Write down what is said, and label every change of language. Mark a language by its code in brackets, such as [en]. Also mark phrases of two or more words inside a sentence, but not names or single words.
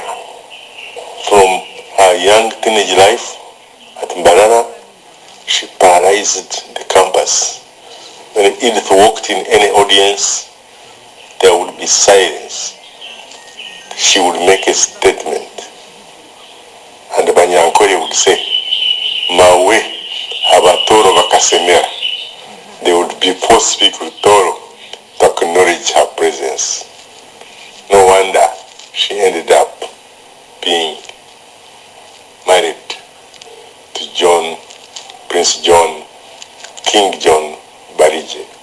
[en] From her young teenage life at Mbarara, she paralyzed the campus. When Edith walked in any audience, there would be silence. She would make a statement. And Banyankore would say, [nyn] Mawe, abatoro bakasemera. [en] They would be forced to speak with Toro to acknowledge her presence. No wonder she ended up being married to John, Prince John, King John Barije.